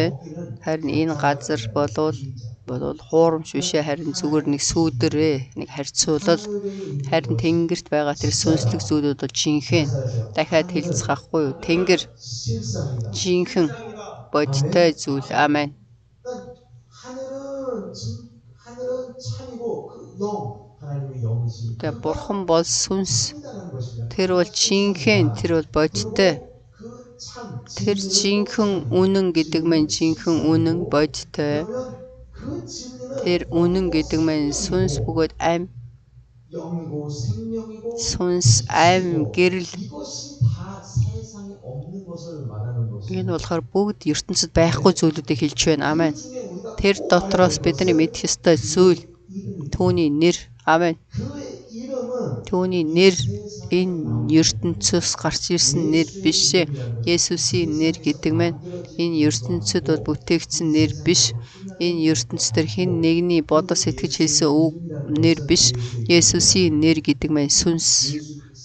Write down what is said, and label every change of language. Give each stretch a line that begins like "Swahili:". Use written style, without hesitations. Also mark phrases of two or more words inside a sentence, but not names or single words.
Mongolian: Харин энэ газар болвол хуурамч бишээ, харин зүгээр нэг сүүдэрээ, нэг харьцуулал. Харин Тэнгэрт байгаа тэр сүнслэг зүйлүүд бол жинхэнэ. Дахиад хэлцэхгүй юу? Тэнгэр жинхэнэ бодтой зүйл. Амен.
Korean: 하늘은 참이고 그 영 하나님의 영이시.
Mongolian: Тэгээ Бурхан бол сүнс. Тэр бол жинхэнэ, тэр бол бодтой. Тэр жинхэнэ үнэн гэдэг маань жинхэнэ үнэн бодтой. Тэр үнэн гэдэг маань сүнс бөгөөд ам.
Korean: 영이고 생명이고
Mongolian: Сүнс ам гэрэл.
Korean: 이것이 다 세상에 없는 것을 말하는 것이에요.
Mongolian: Энэ болохоор бүгд ертөнцид байхгүй зүйлүүдийг хэлж байна. Амен. Тэр дотроос бидний мэдэх ёстой зүйл түүний нэр. Амен.
Korean: 그의 이름은
Mongolian: Түүний нэр энэ ертөнцөөс гарч ирсэн нэр биш ээ. Есүсийн нэр гэдэг маань энэ ертөнцид бол бүтээгдсэн нэр биш. Энэ ертөнцийн хэн нэгний бодол сэтгэж хэлсэн үг нэр биш. Есүсийн нэр гэдэг маань сүнс.